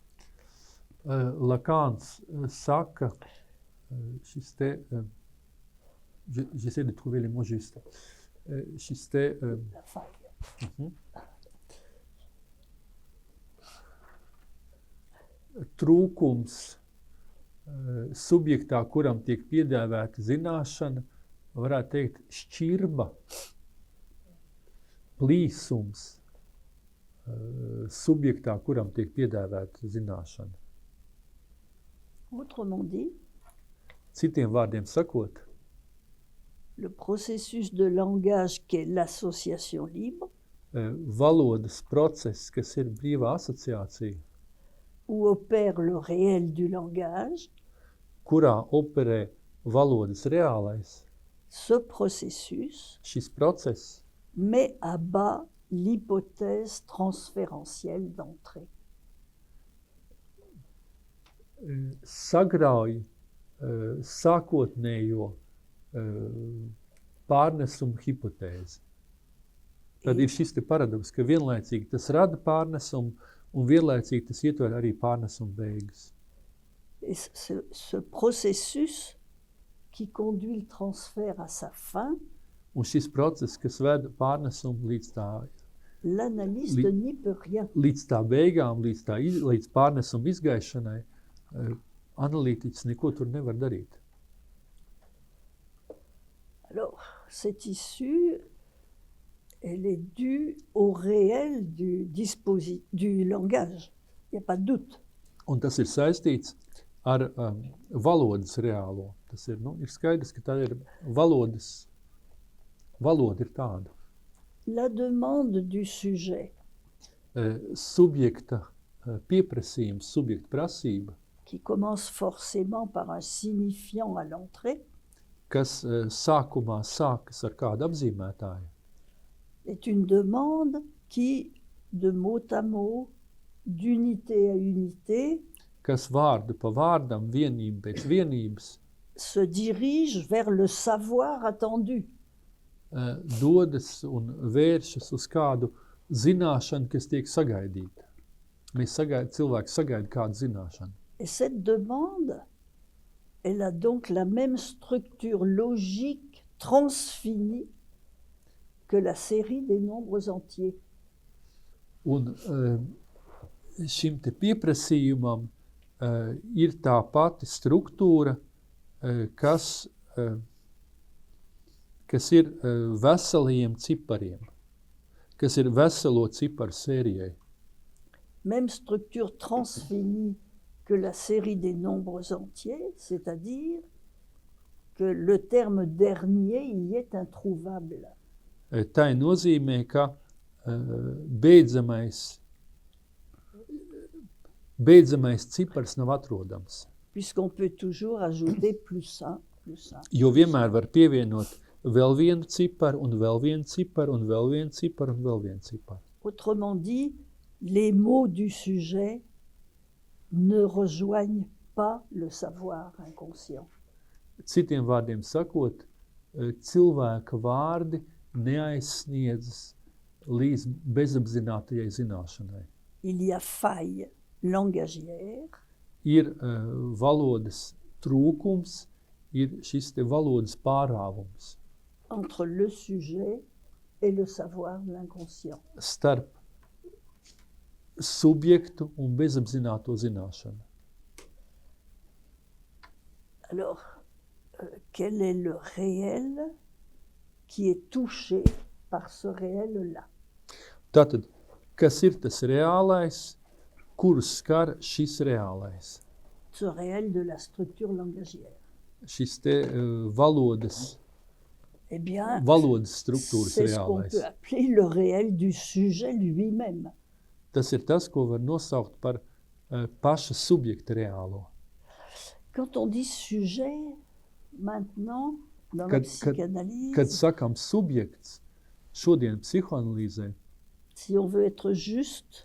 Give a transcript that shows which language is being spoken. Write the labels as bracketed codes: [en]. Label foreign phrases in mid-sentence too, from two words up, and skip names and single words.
[lv] Lacans saka, šis te, [fr] j'essaie de trouver les mots justes, [lv] šis te, [fr] La faille. [lv] trūkums subjektā, kuram tiek piedāvāta zināšana, varētu teikt šķirba, plīsums subjektā, kuram tiek piedāvāta zināšana. [fr] Autrement dit, [lv] Citiem vārdiem sakot, [fr] le processus de langage qu'est l'association libre, [lv] valodas process, kas ir brīvā asociācija, [fr] où opère le réel du langage, [lv] kurā operē valodas reālais, [fr] ce processus [lv] šis process [fr] met à bas l'hypothèse transférentielle d'entrée. [lv] sagrauj sākotnējo pārnesumu hipotēzi. Tad ir šis te paradoks, ka vienlaicīgi tas rada pārnesumu un vienlaicīgi tas ietver arī pārnesumu beigas. [fr] Et ce processus qui conduit le transfert à sa fin, [lv] Un šis process, kas ved pārnesumu [fr] l'analyste n'y peut rien. [lv] līdz tā beigām, līdz pārnesumu izgaišanai, analītiķis neko tur nevar darīt. [fr] Alors, cette issue, elle est due au réel du langage. Il n'y a pas de doute. [lv] Un tas ir saistīts ar valodas reālo. Tas ir, ir skaidrs, ka tā ir valoda ir tāda. [fr] La demande du sujet, [lv] Subjekta pieprasījums, subjekta prasība, [fr] qui commence forcément par un signifiant à l'entrée, [lv] kas sākumā sākas ar kādu apzīmētāju, [fr] est une demande qui, de mot à mot, d'unité à unité, [lv] kas vārdu pa vārdam, vienību pēc vienības, [fr] se dirige vers le savoir attendu. [lv] Dodas un vēršas uz kādu zināšanu, kas tiek sagaidīta. Cilvēks sagaida kādu zināšanu. [fr] Et cette demande, elle a donc la même structure logique transfinie que la série des nombres entiers. [lv] Un šim te pieprasījumam ir tā pati struktūra, kas ir veselajiem cipariem, kas ir veselo ciparu sērijai. [fr] Même structure transfinie que la série des nombres entiers, c'est-à-dire que le terme dernier y est introuvable. [lv] Tā nozīmē, ka beidzamais cipars nav atrodams. [fr] Puisqu'on peut toujours ajouter plus un. [lv] Jo vienmēr var pievienot vēl vienu ciparu, un vēl vienu ciparu, un vēl vienu ciparu, un vēl vienu ciparu. [fr] Autrement dit, les mots du sujet ne rejoignent pas le savoir inconscient. [lv] Citiem vārdiem sakot, cilvēka vārdi neaizsniedzas līdz bezapzinātajai zināšanai. [fr] Il y a faille langagière, [lv] Ir valodas trūkums, ir šis te valodas pārāvums [fr] entre le sujet et le savoir de l'inconscient. [lv] starp subjektu un bezapzināto zināšanu. [fr] Alors, quel est le réel qui est touché par ce réel-là? [lv] Tātad, kas ir tas reālais, kurus skar šis reālais? [fr] Ce réel de la structure langagière. [lv] Šis te valodas [fr] Eh bien, [lv] struktūras [fr] c'est ce qu'on [lv] reālais. [fr] peut appeler le réel du sujet lui-même. [lv] Tas ir tas, ko var nosaukt par paša subjekta reālo. [fr] Quand on dit sujet, maintenant, dans la [lv] Kad [fr] psychanalyse, [lv] sakam subjekts šodien psihoanalīzē, [fr] si on veut être juste,